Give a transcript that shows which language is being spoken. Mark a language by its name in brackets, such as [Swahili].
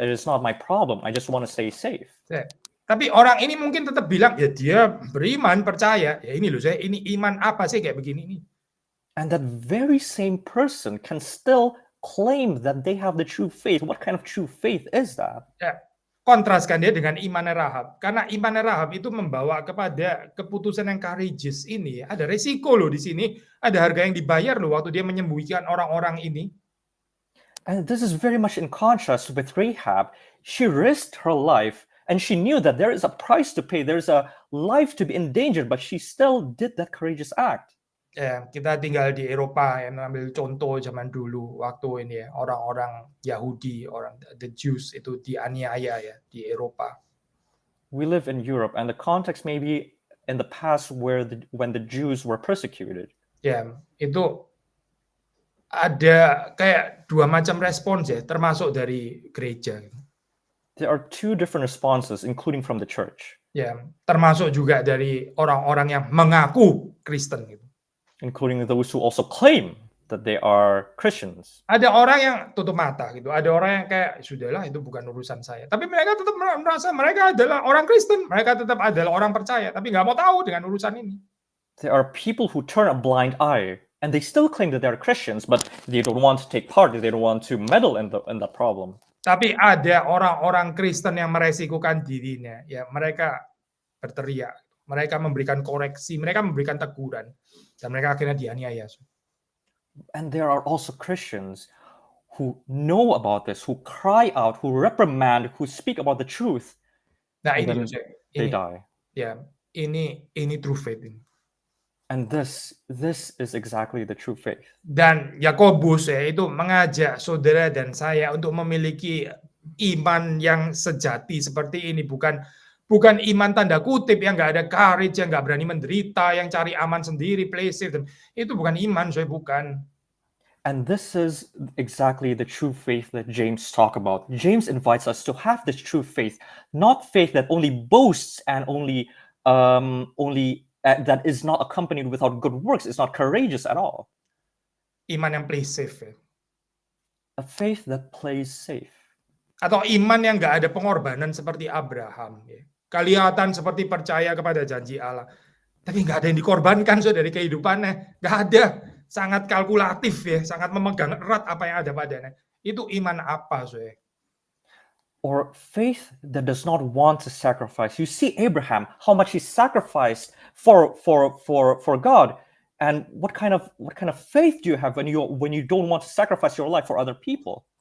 [English] It is not my problem. I just want to stay safe. [Indonesian] Tapi orang ini mungkin tetap bilang, ya dia beriman, percaya. Ya ini loh, ini iman apa sih kayak begini nih. [English] And that very same person can still claim that they have the true faith. What kind of true faith is that? [Indonesian] Ya, kontraskan dia dengan iman Rahab. Karena iman Rahab itu membawa kepada keputusan yang courageous ini. Ada resiko loh di sini. Ada harga yang dibayar loh waktu dia menyembunyikan orang-orang ini. [English] And this is very much in contrast with Rahab. She risked her life and she knew that there is a price to pay. There's a life to be endangered, but she still did that courageous act. [Indonesian] Ya, kita tinggal di Eropa, yang ambil contoh zaman dulu waktu ini ya, orang-orang Yahudi, [English] the Jews [Indonesian] itu dianiaya ya di Eropa. [English] We live in Europe, and the context may be in the past when the Jews were persecuted. [Indonesian] Ya, itu ada kayak dua macam respons ya, termasuk dari gereja. [English] There are two different responses, including from the church, [Indonesian] Ya, termasuk juga dari orang-orang yang mengaku Kristen gitu. [English] including those who also claim that they are Christians. [Indonesian] Ada orang yang tutup mata gitu, ada orang yang kayak sudahlah itu bukan urusan saya. Tapi mereka tetap merasa mereka adalah orang Kristen, mereka tetap adalah orang percaya, tapi nggak mau tahu dengan urusan ini. [English] There are people who turn a blind eye and they still claim that they're Christians, but they don't want to take part, they don't want to meddle in the problem. [Indonesian] Tapi ada orang-orang Kristen yang meresikukan dirinya, ya mereka berteriak, mereka memberikan koreksi, mereka memberikan teguran, dan mereka akhirnya dianiaya. [English] And there are also Christians who know about this, who cry out, who reprimand, who speak about the truth, [Indonesian] Nah [English] and [Indonesian] ini, [English] then they die. [Indonesian] ya ini [English] true faith [Indonesian] ini. [English] And this is exactly the true faith. [Indonesian] Dan Yakobus ya itu mengajak saudara dan saya untuk memiliki iman yang sejati seperti ini, bukan iman tanda kutip yang nggak ada courage, yang nggak berani menderita, yang cari aman sendiri, [English] play safe, [Indonesian] dan itu bukan iman, saya bukan. [English] And this is exactly the true faith that James talk about. James invites us to have this true faith, not faith that only boasts and only that is not accompanied without good works. It's not courageous at all. [Indonesian] Iman yang [English] play safe [Indonesian] ya. [English] A faith that plays safe. [Indonesian] Atau iman yang nggak ada pengorbanan seperti Abraham ya. Kelihatan seperti percaya kepada janji Allah, tapi nggak ada yang dikorbankan dari kehidupannya, nggak ada. Sangat kalkulatif ya, sangat memegang erat apa yang ada padanya. Itu iman apa, soe? [English] Or faith that does not want to sacrifice. You see Abraham, how much he sacrificed for God, and what kind of faith do you have when you don't want to sacrifice your life for other people?